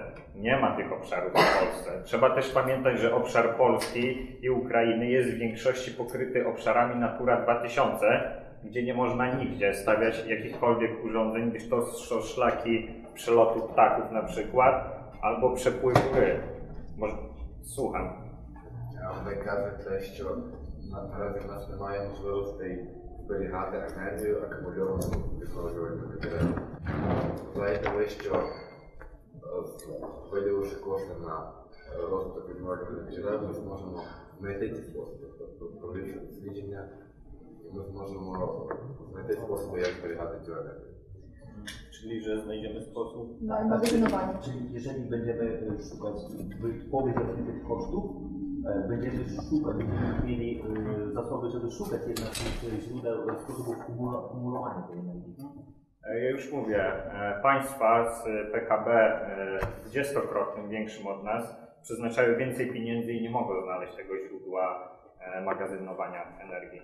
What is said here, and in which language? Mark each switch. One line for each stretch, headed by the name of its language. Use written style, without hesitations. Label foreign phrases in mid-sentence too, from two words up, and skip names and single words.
Polish: Nie ma tych obszarów w Polsce. Trzeba też pamiętać, że obszar Polski i Ukrainy jest w większości pokryty obszarami Natura 2000, gdzie nie można nigdzie stawiać jakichkolwiek urządzeń, gdyż to są szlaki przelotu ptaków na przykład, albo przepływu ryb. Słucham.
Ukrainian: Ви кажете, що наразі в нас немає можливостей зберігати енергію, акумульовану відновлювальними джерелами. Знаєте ви, що виділивши кошти на розвиток відновлювальних джерел, ми зможемо знайти ці способи, тобто провівши дослідження, ми зможемо знайти способи, як зберігати цю енергію.
Polish: Czyli, że znajdziemy sposób. Na magazynowanie. Czyli jeżeli będziemy szukać wypowiedzi tych kosztów, będziemy szukać, będziemy mieli zasoby, żeby szukać jednak tych źródeł, sposobów kumulowania tej energii. Ja już mówię, państwa z PKB 20-krotnie większym od nas przeznaczają więcej pieniędzy i nie mogą znaleźć tego źródła magazynowania energii.